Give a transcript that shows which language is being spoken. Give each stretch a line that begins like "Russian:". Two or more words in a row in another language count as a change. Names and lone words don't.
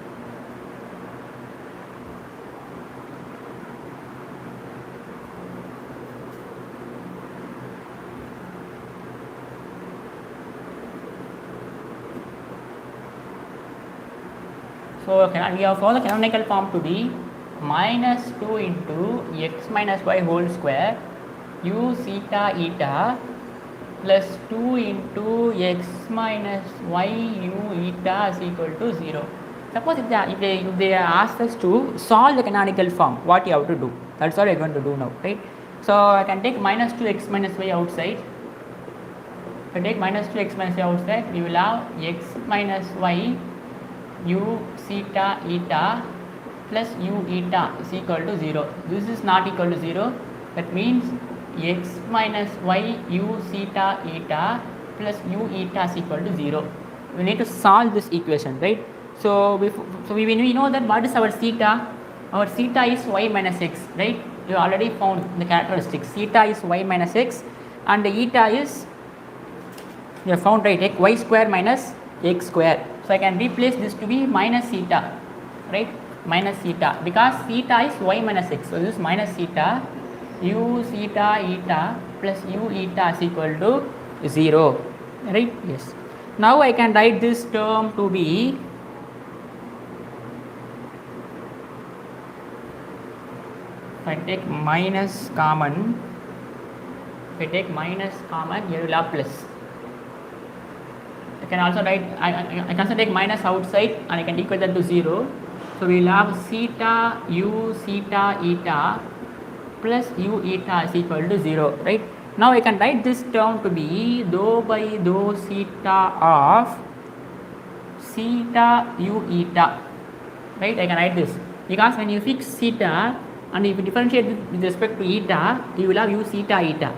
English: So we have found the canonical form to be minus 2 into x minus y whole square u theta eta plus 2 into x minus y u eta is equal to 0. Suppose if they ask us to solve the canonical form, what you have to do? That's what we are going to do now, right? So I can take minus 2x minus y outside. If I take minus 2x minus y outside, we will have x minus y u theta eta plus u eta is equal to 0. This is not equal to 0. That means x minus y u theta eta plus u eta is equal to 0. We need to solve this equation, right? So we know that what is our theta? Our theta is y minus x, right? You already found the characteristics. Theta is y minus x, and the eta is, you have found, right, y square minus x square. So I can replace this to be minus theta, right? Minus theta, because theta is y minus x. So this is minus theta u theta eta plus u eta is equal to 0, right? Yes. Now I can write this term to be if I take minus common, here you will have plus. I can also write, I can also take minus outside and I can equal that to 0. So we will have theta u theta eta plus u eta is equal to 0, right? Now I can write this term to be dou by dou theta of theta u eta, right? I can write this because when you fix theta and if you differentiate with respect to eta, you will have u theta eta.